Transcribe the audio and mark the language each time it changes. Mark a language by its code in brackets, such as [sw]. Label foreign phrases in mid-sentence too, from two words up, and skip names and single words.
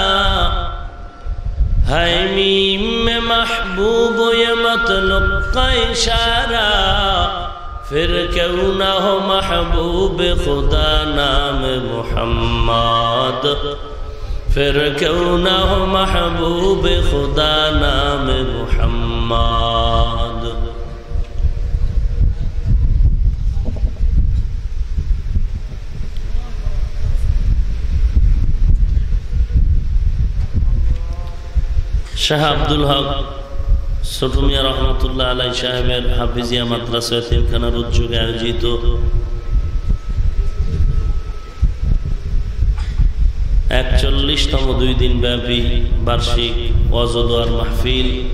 [ur] ہے میم میں محبوب یہ مطلب کا اشارہ پھر کیوں نہ ہو محبوب خدا نام محمد پھر کیوں نہ ہو محبوب خدا نام محمد [bn] শাহ আব্দুল হক ছোট মিয়া [ar] رحمة الله عليه [bn] সাহেবের হাফিজিয়া মাদ্রাসা এতিমখানার উদ্যোগে আয়োজিত ৪১তম ২ দিন ব্যাপী বার্ষিক ওয়াজ ও দোয়ার মাহফিল